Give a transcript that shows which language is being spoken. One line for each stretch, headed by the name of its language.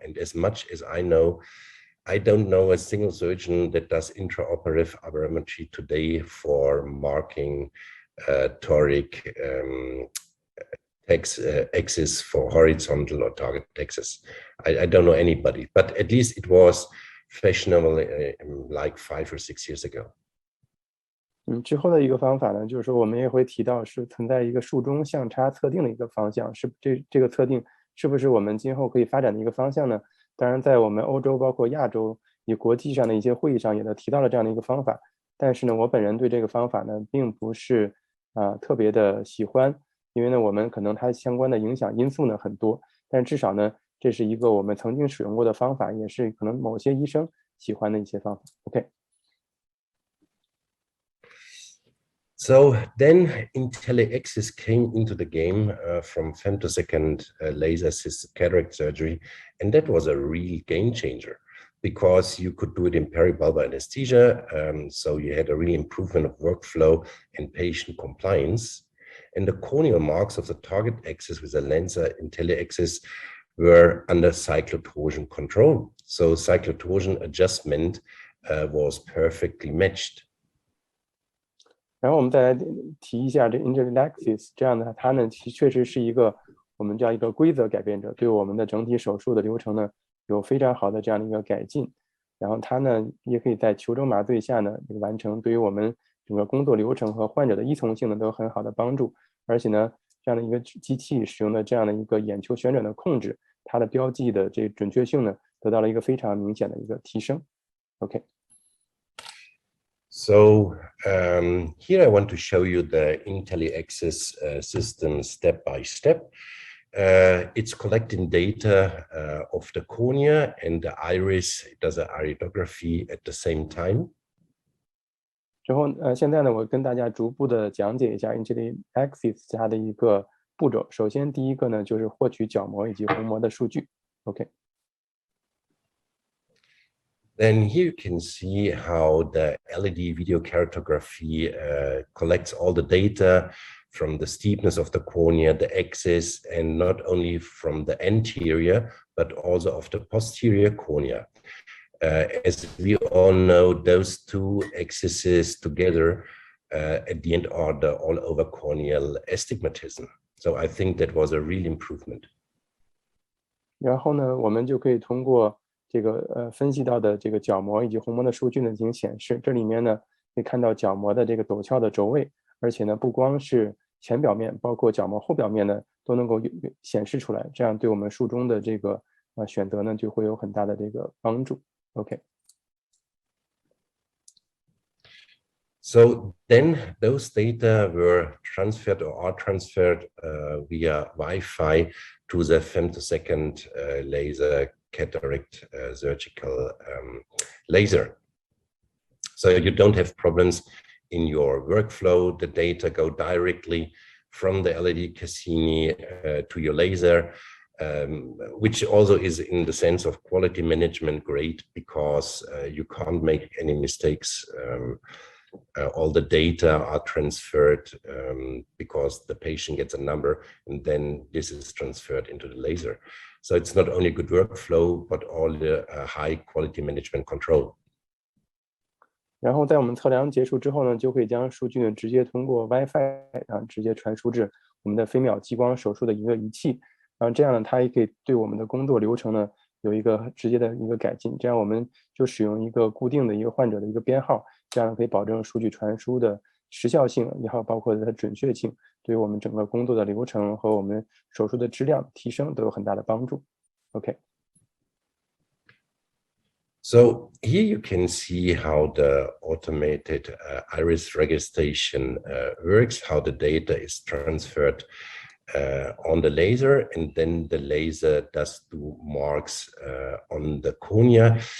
English: And as much as I know, I don't know a single surgeon that does intraoperative aberrometry today for marking toric axis for horizontal or target axis. I don't know anybody, but at least it was fashionable like 5 or 6 years ago.
Chinese: 之后的一个方法呢，就是说我们也会提到是存在一个术中相差测定的一个方向，是这个测定是不是我们今后可以发展的一个方向呢？当然，在我们欧洲包括亚洲以国际上的一些会议上也都提到了这样的一个方法，但是呢，我本人对这个方法呢并不是特别的喜欢，因为呢我们可能它相关的影响因素呢很多，但至少呢这是一个我们曾经使用过的方法，也是可能某些医生喜欢的一些方法。
English: OK。 So then IntelliAxis came into the game from femtosecond laser-assisted cataract surgery, and that was a real game changer because you could do it in peribulbar anesthesia. So you had a real improvement of workflow and patient compliance. And the corneal marks of the target axis with the Lensa IntelliAxis were under cyclotorsion control. So cyclotorsion adjustment was perfectly matched.
Chinese: 然后我们再来提一下这 IntelliAxis， 这样的它呢确实是一个我们叫一个规则改变者，对我们的整体手术的流程呢有非常好的这样的一个改进。然后它呢也可以在球轴麻醉下呢完成，对于我们整个工作流程和患者的依从性呢都有很好的帮助。而且呢，这样的一个机器使用的这样的一个眼球旋转的控制，它的标记的这准确性呢得到了一个非常明显的一个提升。
English: OK。 So here I want to show you the IntelliAxis system step by step. It's collecting data of the cornea and the iris. It does an iridography at the same time.
Chinese: 之后现在呢，我跟大家逐步的讲解一下 IntelliAxis 它的一个步骤。首先，第一个呢就是获取角膜以及虹膜的数据。
English: OK。 Then here you can see how the LED video keratography collects all the data from the steepness of the cornea, the axis, and not only from the anterior, but also of the posterior cornea. As we all know, those two axes together at the end are the all-over corneal astigmatism. So I think that was a real improvement.
Chinese: 然后呢，我们就可以通过这个分析到的这个角膜以及虹膜的数据呢进行显示。这里面呢可以看到角膜的这个陡峭的轴位，而且呢不光是前表面，包括角膜后表面呢都能够显示出来，这样对我们术中的这个选择呢就会有很大的这个帮助。
English: OK。 So then those data were transferred or are transferred via Wi-Fi to the femtosecond laser cataract surgical laser. So you don't have problems in your workflow. The data go directly from the LED Cassini to your laser, which also is in the sense of quality management great because you can't make any mistakes. All the data are transferred because the patient gets a number and then this is transferred into the laser. So it's not only good workflow, but all the high quality management control.
Chinese: 然后在我们测量结束之后呢，就可以将数据呢直接通过 WiFi 直接传输至我们的飞秒激光手术的一个仪器，然后这样呢，它也可以对我们的工作流程呢有一个直接的一个改进。这样我们就使用一个固定的一个患者的一个编号，这样可以保证数据传输的时效性，也好包括它的准确性，对于我们整个工作的流程和我们手术的质量提升都有很大的帮助。
English: OK。 So here you can see how the automated iris registration works, how the data is transferred on the laser, and then the laser does do marks on the cornea.